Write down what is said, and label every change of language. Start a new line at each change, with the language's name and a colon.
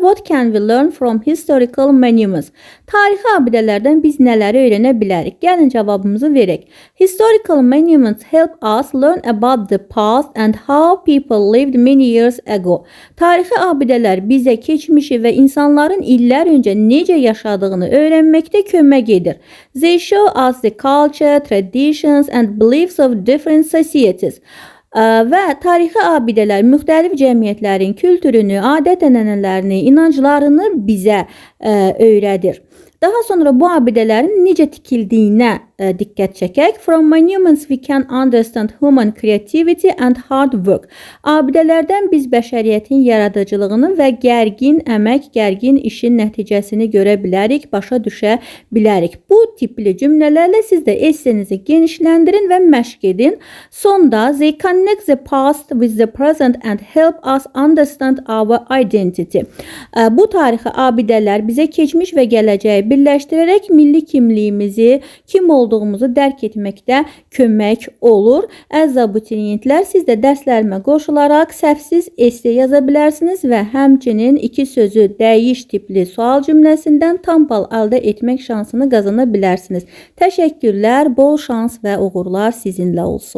English: What can we learn from historical monuments?
Azerbaijani: Tarixi abidələrdən biz nələri öyrənə bilərik? Gəlin cavabımızı verək.
English: Historical monuments help us learn about the past and how people lived many years ago.
Azerbaijani: Tarixi abidələr bizə keçmişi və insanların illər öncə necə yaşadığını öyrənməkdə kömək edir.
English: They show us the culture, traditions and beliefs of different societies.
Azerbaijani: Və tarixi abidələr müxtəlif cəmiyyətlərin kültürünü, adət-ənənələrini, inanclarını bizə öyrədir. Daha sonra bu abidələrin necə tikildiyinə diqqət çəkək.
English: From monuments we can understand human creativity and hard work.
Azerbaijani: Abidələrdən biz bəşəriyyətin yaradıcılığını və gərgin əmək, gərgin işin nəticəsini görə bilərik, başa düşə bilərik. Bu tipli cümlələrlə siz də essenizi genişləndirin və məşq edin.
English: Sonda they connect the past with the present and help us understand our identity.
Azerbaijani: Bu tarixi abidələr bizə keçmiş və gələcəyi birləşdirərək milli kimliyimizi, kim olduğumuzu dərk etməkdə kömək olur. Əziz abituriyentlər, siz də dərslərimə qoşularaq səhvsiz esse yaza bilərsiniz və həmçinin 2 sözü dəyiş tipli sual cümləsindən tam bal əldə etmək şansını qazana bilərsiniz. Təşəkkürlər, bol şans və uğurlar sizinlə olsun.